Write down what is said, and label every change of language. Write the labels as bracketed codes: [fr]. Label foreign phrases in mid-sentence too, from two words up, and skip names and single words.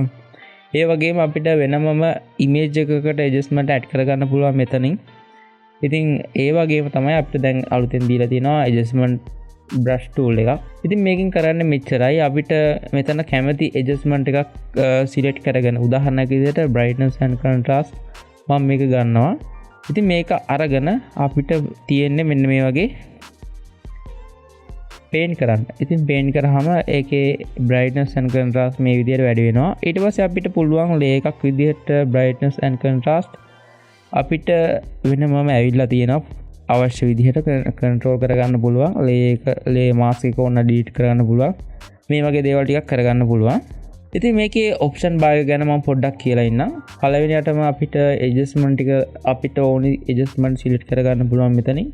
[si] ඒ වගේම අපිට වෙනමම image එකකට [en] adjustment add [si] කරගන්න පුළුවන් මෙතනින්. ඉතින් ඒ වගේම තමයි අපිට දැන් අලුතෙන් දීලා තියෙනවා [en] adjustment brush tool [si] එකක්. ඉතින් මේකෙන් කරන්නේ මෙච්චරයි. අපිට මෙතන කැමති adjustment එකක් select කරගෙන උදාහරණයක් විදිහට [en] brightness and contrast [si] මම මේක ගන්නවා. ඉතින් මේක අරගෙන අපිට තියෙන්නේ මෙන්න මේ වගේ paint කරන්න. ඉතින් paint කරාම ඒකේ [en] brightness and contrast [si] මේ විදිහට වැඩි වෙනවා. ඊට පස්සේ අපිට පුළුවන් layer එකක් විදිහට [en] brightness and contrast [si] අපිට වෙනමම ඇවිල්ලා තියෙනවා. අවශ්‍ය විදිහට control කරගන්න පුළුවන්. [en] layer mask [si] එක ඕන delete කරගන්න පුළුවන්. මේ වගේ දේවල් ටිකක් කරගන්න පුළුවන්. ඉතින් මේකේ [en] option bar [si] ගැන මම පොඩ්ඩක් කියලා ඉන්නම්. පළවෙනියටම අපිට adjustment ටික අපිට ඕනි [en] adjustment select [si] කරගන්න පුළුවන් මෙතනින්.